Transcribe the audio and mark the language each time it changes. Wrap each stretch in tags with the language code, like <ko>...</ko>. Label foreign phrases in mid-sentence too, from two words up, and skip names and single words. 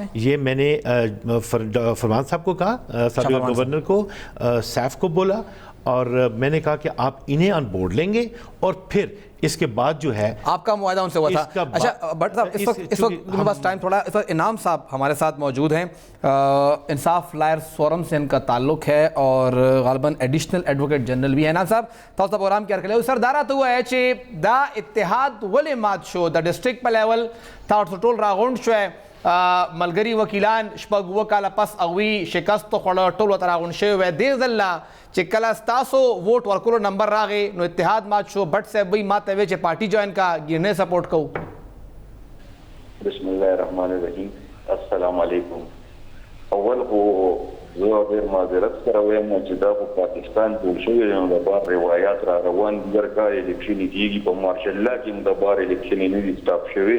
<ur>یہ میں نے فرمان صاحب کو کہا، سابق گورنر کو، سیف کو بولا، اور میں نے کہا کہ آپ انہیں</ur> <en>on board</en> <ur>لیں گے، اور پھر اس کے بعد جو ہے آپ کا معاہدہ ان سے ہوا تھا۔ اچھا بٹ صاحب اس وقت میرے پاس ٹائم تھوڑا، اس وقت انعام صاحب ہمارے ساتھ موجود ہیں، انصاف لائرز فورم سے ان کا تعلق ہے اور غالباً</ur> <en>additional advocate general</en> <ur>بھی ہے۔</ur> <ps>انعام صاحب تاسو پروگرام کیا کړی سر دا راته وایي چې دا اتحاد ولې مات شو د ډسټریکټ په لیول تاسو ټول راغونډ شوی ملګري وکیلان شپږ اوه کاله پس هغوی شکست خوړه ټول ورته راغونډ شوي وی دې ځله چې کله ستاسو ووټ ورکولو نمبر راغی نو اتحاد مات شو بٹ صاحب وی ما ته وی چې پارټي جوائن کا ګرنے سپورٹ کوو۔</ps> <ar>بسم الله الرحمن الرحیم، السلام علیکم۔</ar> <ps>اول خو زه ډېر معذرت سره وایم چې دا خو پاکستان جوړ شوی دی، نو د بار روایات را روان دي، هر کال الیکشنې کېږي، په</ps> <en>martial law</en> <ps>کې هم د بار الیکشنې نه دي سټاپ شوي،</ps>